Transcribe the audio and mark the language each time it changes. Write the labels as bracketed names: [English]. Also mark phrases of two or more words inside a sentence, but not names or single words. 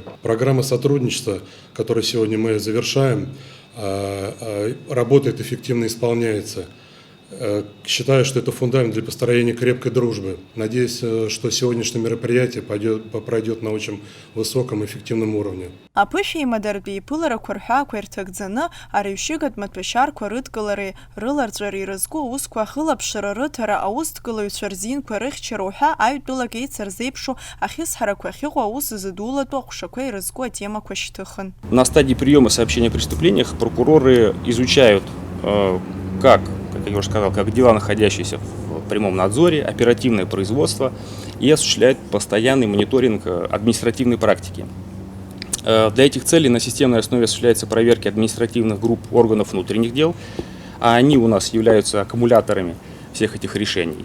[Russian] Программа сотрудничества, которую сегодня мы завершаем, работает, эффективно исполняется. Считаю, что это фундамент для построения крепкой дружбы. Надеюсь, что сегодняшнее мероприятие пройдет на очень высоком эффективном уровне. [Abkhazian] Аԥышәеимадаратә еиԥыларақәа рҳәаақәа ирҭагӡаны араҩшьыгатә маҭәашьарқәа рыдкылареи рыларҵәареи ирызку аусқәа ахылаԥшра рыҭара аусдкылаҩцәа рзинқәа рыхьчара уҳәа аҩтәылак еицырзеиԥшу ахьысҳарақәа ахьыҟоу аус зыдулатәу аҟәшақәа ирызку атемақәа шьҭыхын. [Russian] На стадии приема сообщения о преступлениях прокуроры изучают, как я уже сказал, как дела, находящиеся в прямом надзоре, оперативное производство, и осуществляют постоянный мониторинг административной практики. Для этих целей на системной основе осуществляются проверки административных групп органов внутренних дел, а они у нас являются аккумуляторами всех этих решений.